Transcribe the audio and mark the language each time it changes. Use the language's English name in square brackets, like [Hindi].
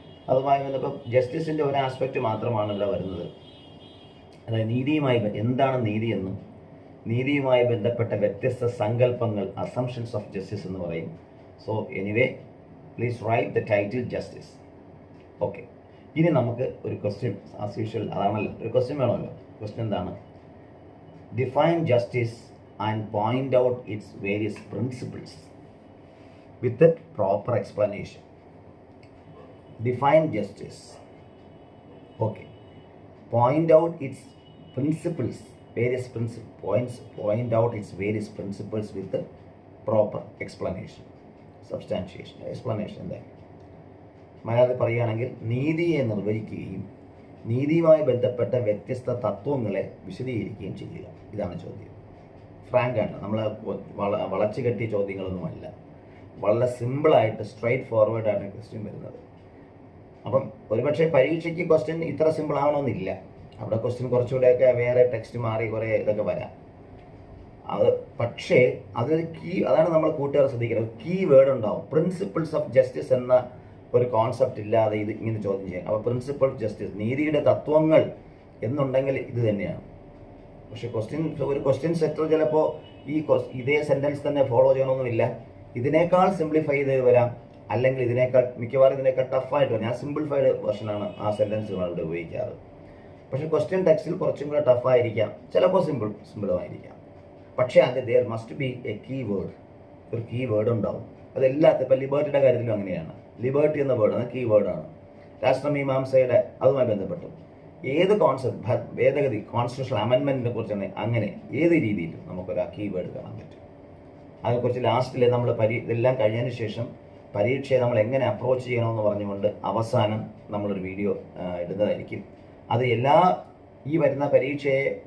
[Malayalam] അതുമായി ബന്ധപ്പോൾ ജസ്റ്റിസിൻ്റെ ഒരു ആസ്പെക്റ്റ് മാത്രമാണ് ഇവിടെ വരുന്നത്. അതായത് നീതിയുമായി എന്താണ് നീതിയെന്നും നീതിയുമായി ബന്ധപ്പെട്ട വ്യത്യസ്ത സങ്കല്പങ്ങൾ, അസംഷൻസ് ഓഫ് ജസ്റ്റിസ് എന്ന് പറയും. [English] So anyway, please write the title justice. [Malayalam] Okay, ഇനി നമുക്ക് ഒരു ക്വസ്റ്റ്യൻ ആസ് യൂഷ്വൽ, അതാണല്ലോ ഒരു ക്വസ്റ്റ്യൻ വേണമല്ലോ. ക്വസ്റ്റ്യൻ എന്താണ്? [English] Define justice and point out its various principles with a proper explanation. Define justice. Okay. Point out its principles, various points. Point out its various principles with a proper explanation, substantiation, explanation. [Malayalam] Then, മലയാളത്തിൽ പറയുകയാണെങ്കിൽ നീതിയെ നിർവചിക്കുകയും നീതിയുമായി ബന്ധപ്പെട്ട വ്യത്യസ്ത തത്വങ്ങളെ വിശദീകരിക്കുകയും ചെയ്യുക. ഇതാണ് ചോദ്യം. ഫ്രാങ്കാണ്, നമ്മൾ വളച്ചു കെട്ടിയ ചോദ്യങ്ങളൊന്നുമല്ല. വളരെ സിമ്പിളായിട്ട് സ്ട്രൈറ്റ് ഫോർവേഡാണ് ക്വസ്റ്റ്യൻ വരുന്നത്. അപ്പം ഒരുപക്ഷെ പരീക്ഷയ്ക്ക് ക്വസ്റ്റ്യൻ ഇത്ര സിമ്പിൾ ആവണമെന്നില്ല. അവിടെ ക്വസ്റ്റ്യൻ കുറച്ചുകൂടെയൊക്കെ വേറെ ടെക്സ്റ്റ് മാറി കുറേ ഇതൊക്കെ വരാം. പക്ഷേ അതൊരു അതാണ് നമ്മൾ കൂട്ടുകാർ ശ്രദ്ധിക്കുന്നത്. കീ വേർഡ് ഉണ്ടാവും. പ്രിൻസിപ്പിൾസ് ഓഫ് ജസ്റ്റിസ് എന്ന ഒരു കോൺസെപ്റ്റ് ഇല്ലാതെ ഇത് ഇങ്ങനെ ചോദ്യം ചെയ്യാം. അപ്പോൾ പ്രിൻസിപ്പിൾ ഓഫ് ജസ്റ്റിസ്, നീതിയുടെ തത്വങ്ങൾ എന്നുണ്ടെങ്കിൽ ഇത് തന്നെയാണ്. പക്ഷെ ഒരു ക്വസ്റ്റ്യൻ സെറ്റർ ചിലപ്പോൾ ഇതേ സെൻറ്റൻസ് തന്നെ ഫോളോ ചെയ്യണമെന്നുമില്ല. ഇതിനേക്കാൾ സിംപ്ലിഫൈ ചെയ്ത് വരാം, അല്ലെങ്കിൽ മിക്കവാറും ഇതിനേക്കാൾ ടഫായിട്ട് വരാം. ഞാൻ സിംപ്ലിഫൈഡ് വെർഷനാണ് ആ സെൻറ്റൻസുകൾ ഇവിടെ ഉപയോഗിക്കാറ്. പക്ഷേ ക്വസ്റ്റ്യൻ ടെക്സ്റ്റിൽ കുറച്ചും കൂടെ ടഫായിരിക്കാം, ചിലപ്പോൾ സിമ്പിളുമായിരിക്കാം. [English] പക്ഷേ there must be a key word. [Malayalam] ഒരു കീ വേർഡ് ഉണ്ടാവും. അതെല്ലാത്തിലും ഇപ്പോൾ ലിബർട്ടിയുടെ കാര്യത്തിലും അങ്ങനെയാണ്. ലിബർട്ടി എന്ന വേർഡാണ് കീ വേർഡാണ്. രാഷ്ട്രമീമാംസയുടെ അതുമായി ബന്ധപ്പെട്ടു ഏത് കോൺസെപ്റ്റ്, ഭേദഗതി, കോൺസ്റ്റിറ്റ്യൂഷണൽ അമെൻമെൻറ്റിനെ കുറിച്ചാണ്, അങ്ങനെ ഏത് രീതിയിലും നമുക്കൊരു കീ വേർഡ് കാണാൻ പറ്റും. അതിനെക്കുറിച്ച് ലാസ്റ്റിൽ നമ്മൾ ഇതെല്ലാം കഴിഞ്ഞതിന് ശേഷം പരീക്ഷയെ നമ്മൾ എങ്ങനെ അപ്രോച്ച് ചെയ്യണമെന്ന് പറഞ്ഞുകൊണ്ട് അവസാനം നമ്മളൊരു വീഡിയോ ഇടുന്നതായിരിക്കും. അത് ഈ വരുന്ന പരീക്ഷയെ